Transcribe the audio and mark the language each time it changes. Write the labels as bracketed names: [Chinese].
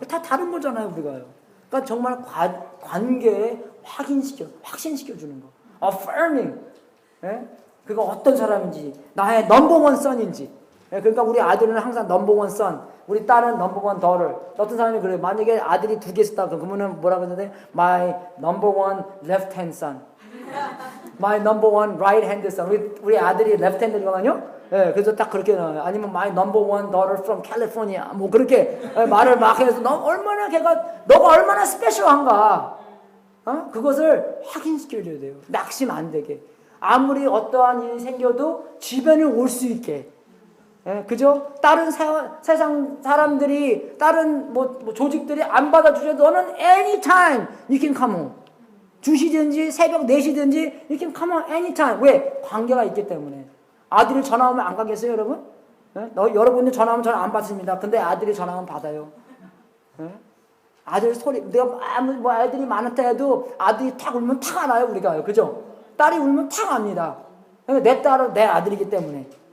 [Korean] 다 다른 거잖아요, 우리가요. 그러니까 정말 관계에 확신시켜 주는 거. [English] affirming. [Korean] 그가 어떤 사람인지, 나의 넘버원 선인지. 그러니까 우리 아들은 항상 넘버원 선, 우리 딸은 넘버원 daughter. 어떤 사람이 그래요. 만약에 아들이 두 개 있다 그러면은 뭐라고 하는데 [English] my number one left hand son, my number one right hand son. [Korean] 우리 아들이 [English] left hand이거든요. [Korean] 예, 그래서 딱 그렇게 나와요. 아니면 [English] my number one daughter from California. [Korean] 뭐 그렇게 말을 막 해서 너가 얼마나 스페셜한가. 그것을 확인시켜줘야 돼요. 낙심 안 되게. 아무리 어떠한 일이 생겨도 주변에 올 수 있게. 예, 그죠? 다른 세상 사람들이, 다른 뭐 조직들이 안 받아주셔도 너는 [English] anytime you can come home. [Korean] 2시든지 새벽 4시든지 [English] you can come home anytime. [Korean] 왜? 관계가 있기 때문에. 아들이 전화 오면 안 가겠어요, 여러분? 예? 여러분이 전화 오면 전화 안 받습니다. 근데 아들이 전화 오면 받아요. 예? 아들 소리, 내가 뭐 애들이 많다 해도 아들이 탁 울면 탁 안 와요, 우리가요. 그죠? 딸이 울면 탁 압니다. 내 딸은 내 아들이기 때문에.